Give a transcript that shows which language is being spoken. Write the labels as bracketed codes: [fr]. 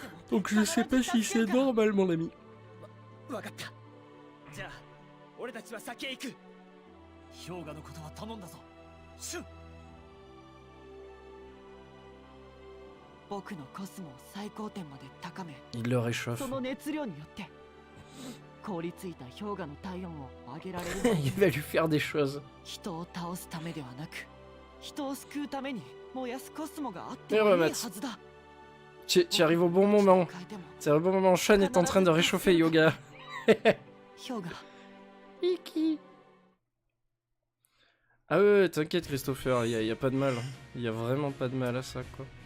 [fr] Donc je sais pas si c'est normal, mon ami. [ja] じゃあ俺たちは先へ行く。氷河のことは頼んだぞ、シュン。僕のコスモを最高点まで高め、 [fr] Il le réchauffe. [ja] その熱量によって凍りついた氷河の体温を上げられる。 [fr] Il va lui faire des choses. [ja] 人を倒すためではなく、人を救うために燃やすコスモがあってもいいはずだ。 [fr] Tu arrives au bon moment. C'est le bon moment. Sean est en train de réchauffer Yoga. Iki. Ah ouais, t'inquiète Christopher, y a pas de mal. Y a vraiment pas de mal à ça quoi.